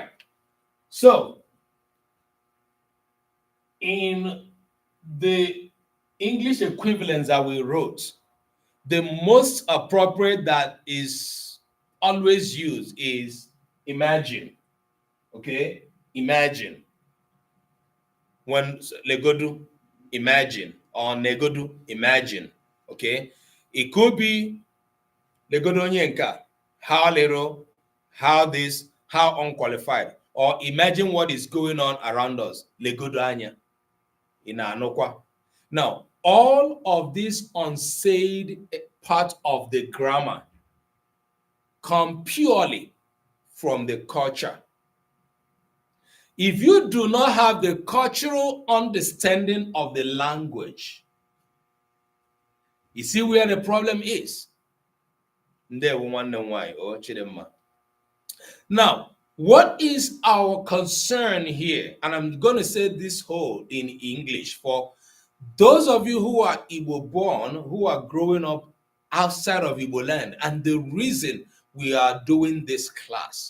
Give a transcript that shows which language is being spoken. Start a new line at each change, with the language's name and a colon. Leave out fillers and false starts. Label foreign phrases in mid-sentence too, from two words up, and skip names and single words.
English: So, in the English equivalents that we wrote, the most appropriate that is always used is imagine. Okay? Imagine. When legodu, imagine. Or negodu, imagine. Okay? It could be
Igbo: legodu onye nka,
English: how little, how this, how unqualified. Or imagine what is going on around us.
Igbo: Legodu anya. Ina anokwa.
English: Now, all of this unsaid part of the grammar come purely from the culture. If you do not have the cultural understanding of the language, you see where the problem is.
Igbo: Ndewo nwanne m nwanyị, oh Chidimma.
English: Now, what is our concern here? And I'm going to say this whole in English for those of you who are Igbo born, who are growing up outside of Igbo land, and the reason we are doing this class.